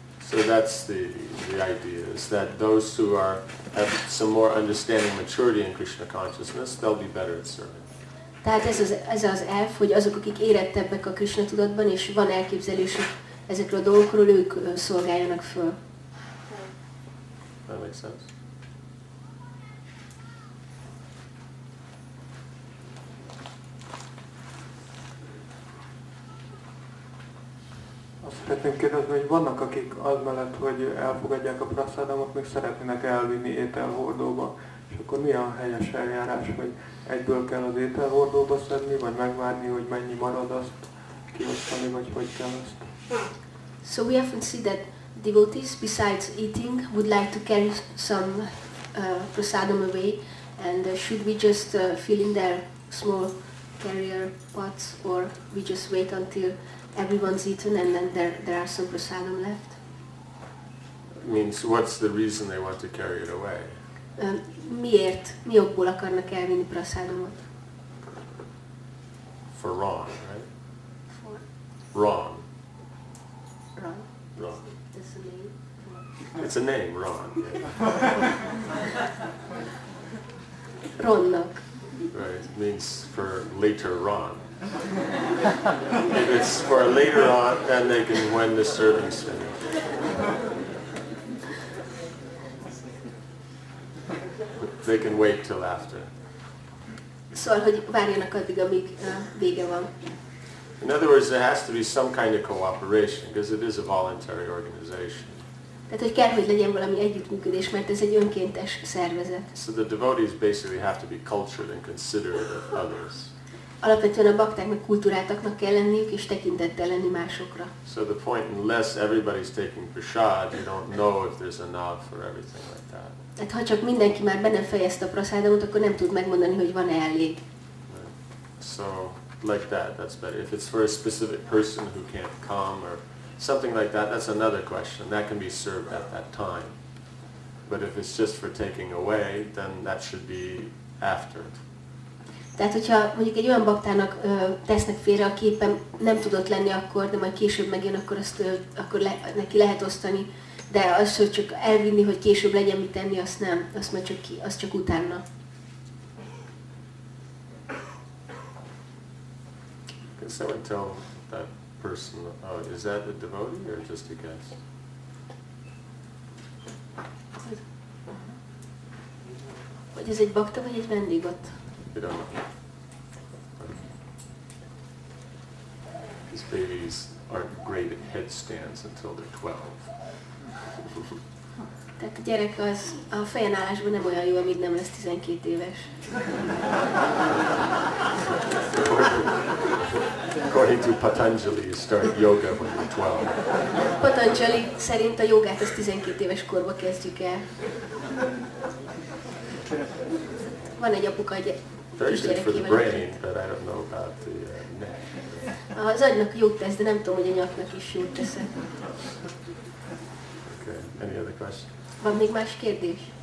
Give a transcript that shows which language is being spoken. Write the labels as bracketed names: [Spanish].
[English] So that's the idea, is that those who have some more understanding, maturity in Krishna consciousness, they'll be better at serving. [Hungarian] Tehát ez az elv, hogy azok, akik érettebbek a Krishna tudatban, és van elképzelésük ezekről a dolgokról, ők szolgáljanak föl. [English] That makes sense? [Hungarian] Azt szeretném kérdezni, hogy vannak, akik az mellett, hogy elfogadják a prasadamot, még szeretnének elvinni ételhordóba. És akkor mi a helyes eljárás, hogy egyből kell az ételhordóba szedni, vagy megvárni, hogy mennyi marad, azt kiosztani, vagy hogy kell ezt? [English] So we often see that devotees, besides eating, would like to carry some prasadam away, and should we just fill in their small carrier pots, or we just wait until everyone's eaten and then there are some prasadam left? Means what's the reason they want to carry it away? [Hungarian] Miért? Mi okból akarnak elvinni prasadamot? [English] For Ron, right? For Ron. Ron. Ron. That's the name. It's a name, Ron. [Hungarian] Ronnak. [English] Right, it means for later Ron. If it's for later on, then they can, when the serving's finished. They can wait till after. [Hungarian] Szóval, hogy várjanak addig, amíg vége van. [English] In other words, there has to be some kind of cooperation, because it is a voluntary organization. [Hungarian] Tehát, hogy kell, hogy legyen valami együttműködés, mert ez egy önkéntes szervezet. [English] So the devotees basically have to be cultured and considerate of others. [Hungarian] alapvetően a baktáknak kultúráltaknak kell lenniük, és tekintettel lenni másokra. [English] So the point, unless everybody's taking prasad, you don't know if there's enough or everything like that. [Hungarian] Tehát ha csak mindenki már benne fejezte a prasadamot, akkor nem tud megmondani, hogy van-e elég. [English] So like that, that's better. If it's for a specific person who can't come or something like that, that's another question. That can be served at that time. But if it's just for taking away, then that should be after. [Hungarian] Tehát, hogyha mondjuk egy olyan baktának tesznek félre, aki éppen nem tudott lenni akkor, de majd később megjön, akkor neki lehet osztani. De az, hogy csak elvinni, hogy később legyen mit tenni, azt nem. Azt majd csak utána. [English] Can someone tell that person, oh, is that a devotee or just a guest? [Hungarian] Hogy ez egy bakta, vagy egy vendég ott? [English] You don't know. These babies aren't great at headstands until they're 12. [Hungarian] Tehát a gyerek az a fejen állásban nem olyan jó, amíg nem lesz 12 éves. [English] According to Patanjali, you start yoga when you're 12. [Hungarian] Patanjali szerint a jogát az 12 éves korba kezdjük el. Van egy apuka, egy [English] Very good for the [Hungarian] kisgyerekével. [English] brain, but I don't know about the neck. [Hungarian] Az agynak jót tesz, de nem tudom, hogy a nyaknak is jót tesz. [English] Okay. Any other question? [Hungarian] Van még más kérdés?